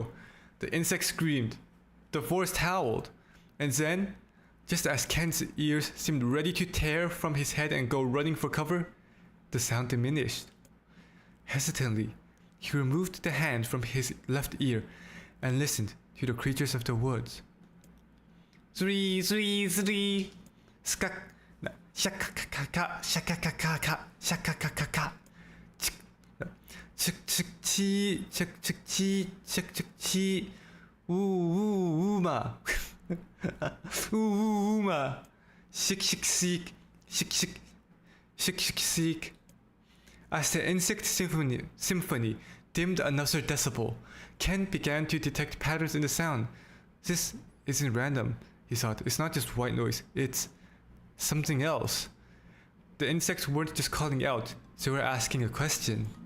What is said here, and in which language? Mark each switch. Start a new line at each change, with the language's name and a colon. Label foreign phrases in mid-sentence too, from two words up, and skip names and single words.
English: The insects screamed. The forest howled. And then, Just as Ken's ears seemed ready to tear from his head and go running for cover, the sound diminished. Hesitantly, he removed the hand from his left ear and listened to the creatures of the woods. Zri, zri, zri. Skak. Shakakaka, shakakaka, shakakaka. Chik chik chi, chik chik chi, chik chik chi. Ooh, ma. Ooh, ma. Shik shik seek, shik shik, shik shik seek. As the insect symphony dimmed another decibel, Ken began to detect patterns in the sound. This isn't random, he thought. It's not just white noise, it's something else. The insects weren't just calling out, they were asking a question.